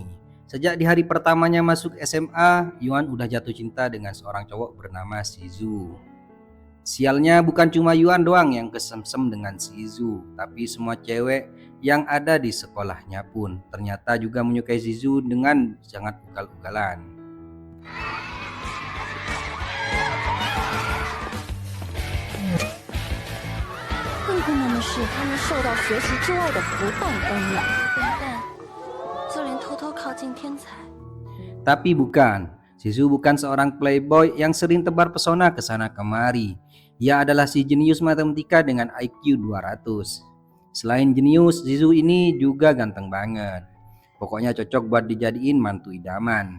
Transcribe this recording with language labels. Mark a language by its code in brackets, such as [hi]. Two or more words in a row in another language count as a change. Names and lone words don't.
[id] Sejak di hari pertamanya masuk SMA, Yuan udah jatuh cinta dengan seorang cowok bernama Shizu. Sialnya bukan cuma Yuan doang yang kesemsem dengan Shizu, tapi semua cewek yang ada di sekolahnya pun ternyata juga menyukai Shizu dengan sangat ugal-ugalan. [zh] 更困难的是，他们受到学习之外的不当干扰。笨蛋，就连偷偷靠近天才。 [id] Tapi bukan, Shizu bukan seorang playboy yang sering tebar pesona ke sana kemari. Ia adalah si jenius matematika dengan IQ 200. Selain jenius, Shizu ini juga ganteng banget. Pokoknya cocok buat dijadiin mantu idaman.